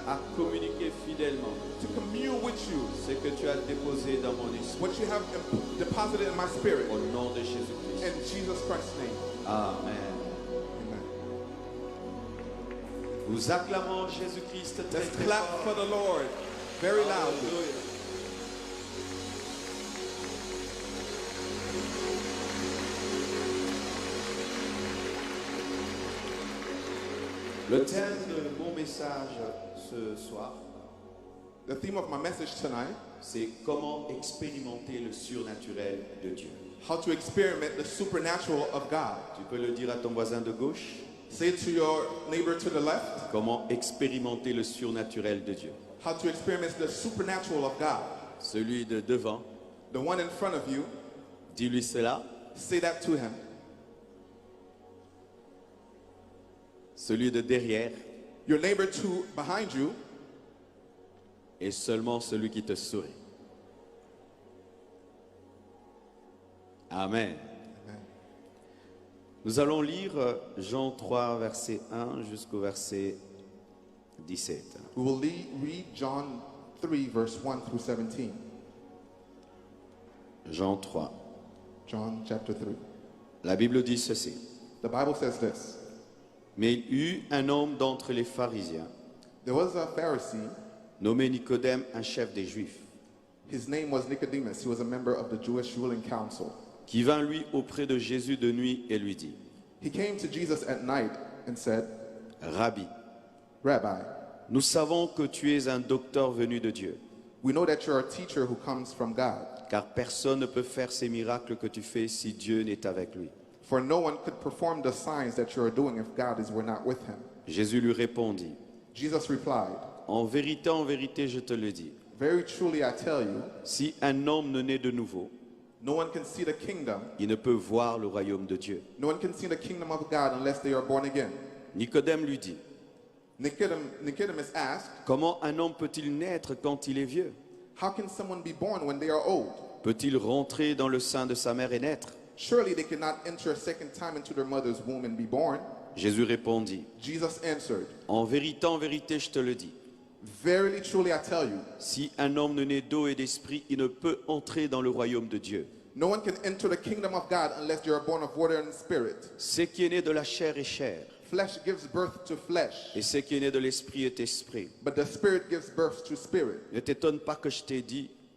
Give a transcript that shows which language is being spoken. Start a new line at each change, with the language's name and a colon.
French: à communiquer fidèlement
English: to commune with you,
French: ce que tu as déposé dans mon esprit.
English: what you have deposited in my spirit.
French: Au nom de Jésus-Christ.
English: In Jesus Christ's name. Amen. Amen.
French: Nous acclamons Jésus-Christ très,
English: Let's
French: très
English: clap
French: fort.
English: for the Lord very loudly. Alléluia.
French: Le thème de mon message ce soir,
English: The theme of my message tonight,
French: c'est comment expérimenter le surnaturel de Dieu.
English: how to experiment the supernatural of God.
French: Tu peux le dire à ton voisin de gauche.
English: Say it to your neighbor to the left,
French: Comment expérimenter le surnaturel de Dieu.
English: how to experience the supernatural of God.
French: Celui de devant,
English: The one in front of you,
French: dis-lui cela.
English: say that to him.
French: Celui de derrière
English: Your neighbor to behind you,
French: et seulement celui qui te sourit. Amen. Nous allons lire Jean 3, verset 1 jusqu'au verset 17.
English: we will read John 3, verse 1 through 17.
French: Jean 3.
English: John chapter 3.
French: La Bible dit ceci.
English: The Bible says this.
French: Mais il y eut un homme d'entre les pharisiens,
English: There was a Pharisee,
French: nommé Nicodème, un chef des Juifs,
English: his name was Nicodemus, he was a member of the Jewish ruling council.
French: qui vint lui auprès de Jésus de nuit et lui dit,
English: He came to Jesus at night and said, Rabbi, Rabbi,
French: nous savons que tu es un docteur venu de Dieu,
English: we know that you're a teacher who comes from God,
French: car personne ne peut faire ces miracles que tu fais si Dieu n'est avec lui.
English: for no one could perform the signs that you are doing if God were not with him.
French: Jésus lui répondit,
English: Jesus replied,
French: en vérité, je te le dis,
English: Very truly I tell you,
French: si un homme ne naît de nouveau,
English: no one can see the kingdom,
French: il ne peut voir le royaume de Dieu.
English: no one can see the kingdom of God unless they are born again.
French: Nicodème lui dit,
English: Nicodemus asked,
French: comment un homme peut-il naître quand il est vieux?
English: How can someone be born when they are old?
French: Peut-il rentrer dans le sein de sa mère et naître?
English: Surely they cannot enter a second time into their mother's womb and be born.
French: Jésus répondit,
English: Jesus answered,
French: en vérité, je te le dis,
English: Verily, truly I tell you,
French: si un homme ne naît d'eau et d'esprit, il ne peut entrer dans le royaume de Dieu.
English: no one can enter the kingdom of God unless they are born of water and spirit.
French: Ce qui est né de la chair est chair,
English: Flesh gives birth to flesh,
French: et ce qui est né de l'esprit est esprit.
English: but the spirit gives birth to spirit.
French: Ne t'étonne pas que je t'ai dit,